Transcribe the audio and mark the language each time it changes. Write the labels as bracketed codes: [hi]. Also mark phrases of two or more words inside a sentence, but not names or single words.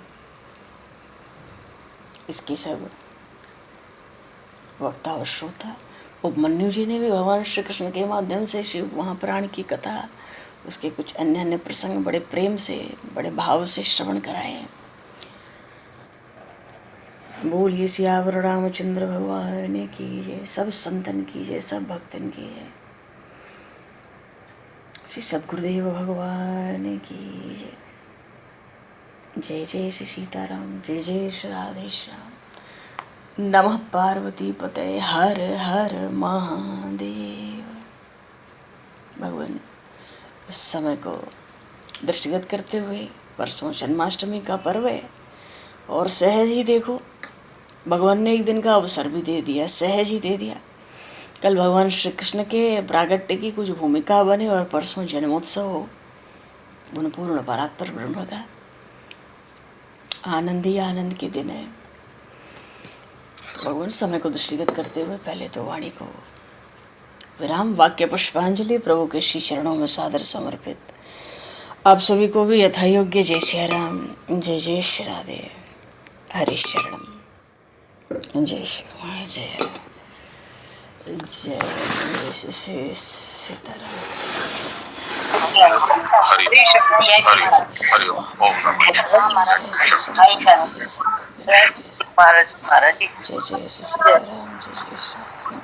[hi] इसके सब वक्ता और श्रोता उपमन्यु जी ने भी भगवान श्री कृष्ण के माध्यम से शिव महापुराण की कथा, उसके कुछ अन्य अन्य प्रसंग बड़े प्रेम से, बड़े भाव से श्रवण कराए। बोलिए सियावर रामचंद्र भगवान की जय, सब संतन की जय, सब भक्तन की जय, श्री सद्गुरुदेव भगवान की जय। जय जय श्री सीताराम, जय जय श्री राधेश्याम। [sa] नमः पार्वती पतये, [hi] हर हर महादेव। भगवान इस समय को दृष्टिगत करते हुए परसों जन्माष्टमी का पर्व है और सहज ही देखो भगवान ने एक दिन का अवसर भी दे दिया, सहज ही दे दिया। कल भगवान श्री कृष्ण के प्रागट्य की कुछ भूमिका बने और परसों जन्मोत्सव हो, गुणपूर्ण परात्पर ब्रह्म का आनंद ही आनंद के दिन है। भगवान समय को दृष्टिगत करते हुए पहले तो वाणी को विराम, वाक्य पुष्पांजलि प्रभु के श्री चरणों में सादर समर्पित। आप सभी को भी यथा योग्य जय श्री राम, जय जय श्री राधे, [sa] हरि शरणम, [hi] जय श्री जय जय श्री सीताराम। [sa] हरि हरि हरि ओम नमः शिवाय। [hi] जय जय श्री सीताराम, जय जय श्री